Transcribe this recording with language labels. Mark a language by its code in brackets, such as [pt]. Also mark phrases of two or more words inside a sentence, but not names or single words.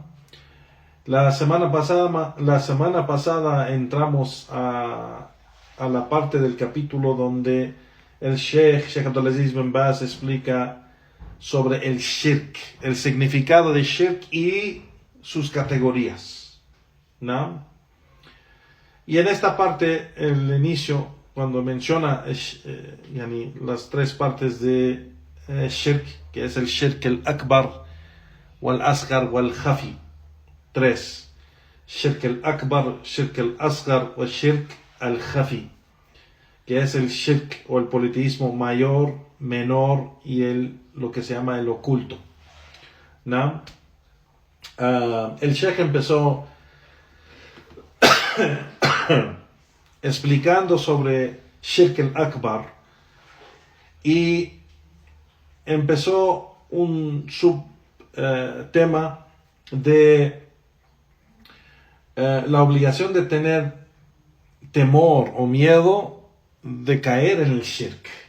[es] La semana pasada entramos a la parte del capítulo donde el Sheikh Abdulaziz bin Baz explica sobre el Shirk, el significado de Shirk y sus categorías, ¿no? Y en esta parte, el inicio, cuando menciona las tres partes de Shirk, que es el [ar] الشرك الأكبر والأصغر والخفي, [es] tres: [ar] الشرك الأكبر الشرك الأصغر, [es] o [ar] الشرك الخفي, [es] que es el Shirk o el politeísmo mayor, menor y lo que se llama el oculto, ¿no? El Sheikh empezó explicando sobre [ar] الشرك الأكبر [es] y empezó un subtema de la obligación de tener temor o miedo de caer en el Shirk,